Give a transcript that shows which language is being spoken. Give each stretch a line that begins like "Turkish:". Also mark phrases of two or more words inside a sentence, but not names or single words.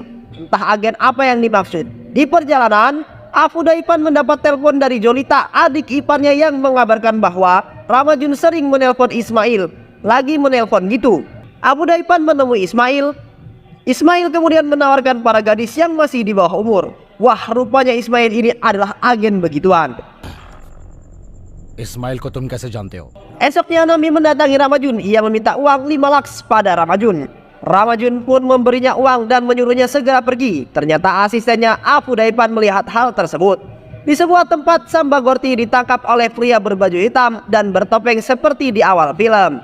Indonesian: Entah agen apa yang dimaksud. Di perjalanan, Abu Daipan mendapat telepon dari Jolita, adik iparnya, yang mengabarkan bahwa Ramajun sering menelpon Ismail. Lagi menelpon gitu. Abu Daipan menemui Ismail. Ismail kemudian menawarkan para gadis yang masih di bawah umur. Wah, rupanya Ismail ini adalah agen begituan.
Hindi: इस्माइल को तुम कैसे जानते हो?
Indonesian: Esoknya Nambi mendatangi Ramajun. Ia meminta uang 5 lakhs pada Ramajun. Ramajun pun memberinya uang dan menyuruhnya segera pergi. Ternyata asistennya Abu Daipan melihat hal tersebut. Di sebuah tempat, San Bagorti ditangkap oleh pria berbaju hitam dan bertopeng seperti di awal film.